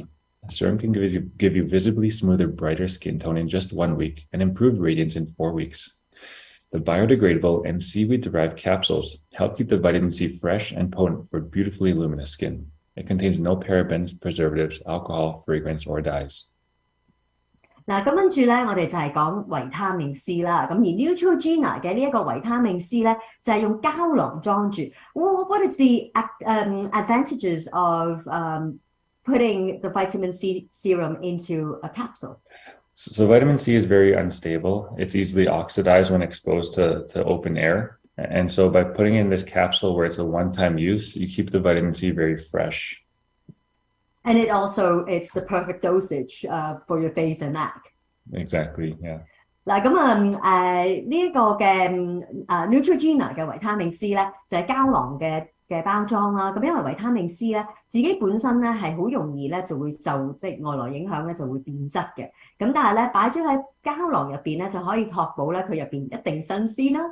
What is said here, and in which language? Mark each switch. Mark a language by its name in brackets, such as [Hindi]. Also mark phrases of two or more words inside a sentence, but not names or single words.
[English] The serum can give you visibly smoother, brighter skin tone in just 1 week and improved radiance in 4 weeks. The biodegradable and seaweed-derived capsules help keep the vitamin C fresh and potent for beautifully luminous skin. It contains no parabens, preservatives, alcohol, fragrance, or dyes. [Cantonese] 嗱，咁跟住咧，我哋就係講維他命 C 啦。咁而 Neutrogena 嘅呢一個維他命 C 咧，就係用膠囊裝住。 [English] What is the advantages of putting the vitamin C serum into a capsule? So vitamin C is very unstable. It's easily oxidized when exposed to open air. And so by putting in this capsule where it's a one-time use, you keep the vitamin C very fresh. And it's the perfect dosage for your face and neck. Exactly, yeah. [Cantonese] 嗱，咁呢一個嘅Neutrogena 嘅維他命 C 咧，就係膠囊嘅包裝啦。咁因為維他命 C 咧，自己本身咧係好容易咧就會受即係外來影響咧就會變質嘅。咁但係咧擺咗喺膠囊入邊咧就可以確保咧佢入邊一定新鮮啦。